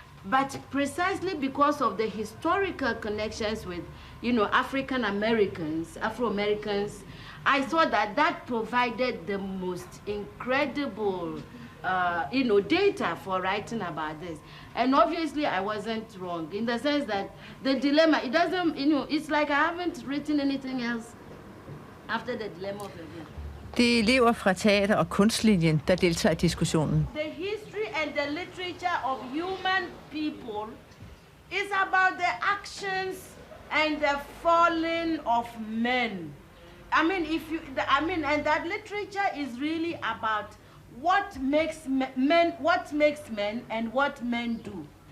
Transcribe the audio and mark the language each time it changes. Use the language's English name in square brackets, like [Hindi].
[English] But precisely because of the historical connections with, African Americans, Afro-Americans, I thought that provided the most incredible, data for writing about this. And obviously I wasn't wrong in the sense that the dilemma, it doesn't, it's like I haven't written anything else after the dilemma of the day. [Danish] Det er elever fra teater- og kunstlinjen, der deltager i diskussionen. [English] The history and the literature of human people is about the actions and the falling of men. And that literature is really about what makes men and what men do.